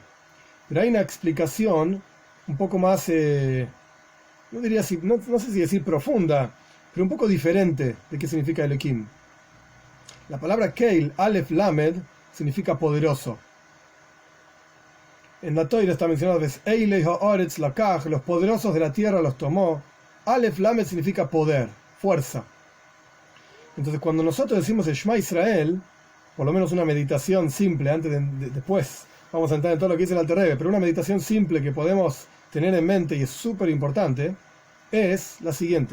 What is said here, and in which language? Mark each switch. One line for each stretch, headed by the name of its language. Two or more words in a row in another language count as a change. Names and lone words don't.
Spanish: Pero hay una explicación un poco más, no sé si decir profunda, pero un poco diferente de qué significa Elohim. La palabra Keil,
Hebrew: Aleph Lamed,
Spanish: significa poderoso. En la Torah está mencionado,
Hebrew: Eilei ha'aretz lakach,
Spanish: los poderosos de la tierra los tomó.
Hebrew: Aleph Lamed
Spanish: significa poder, fuerza. Entonces, cuando nosotros decimos el Shema Israel, por lo menos una meditación simple, después vamos a entrar en todo lo que dice el Alter Rebbe, pero una meditación simple que podemos tener en mente y es súper importante, es la siguiente.